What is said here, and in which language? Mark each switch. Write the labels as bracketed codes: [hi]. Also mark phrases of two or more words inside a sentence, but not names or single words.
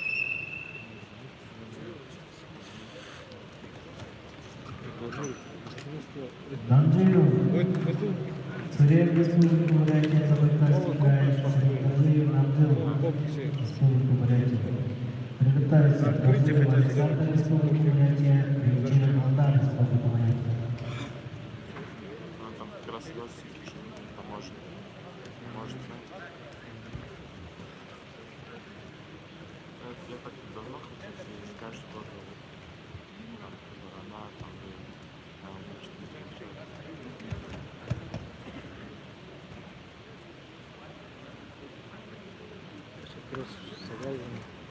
[ru] Предложил Данжилов, Сурен Республика Бурятия, Забайкальский край, Сарикадзиев Намджилов, Республика Бурятия. Приготовиться Данжилов Александр, Республика Бурятия, Ильчин Молдар, Республика Бурятия. Он там как раз идет, поможет. Поможет, да? Это я так давно хотел себе сказать, что там она там Кросс завязан.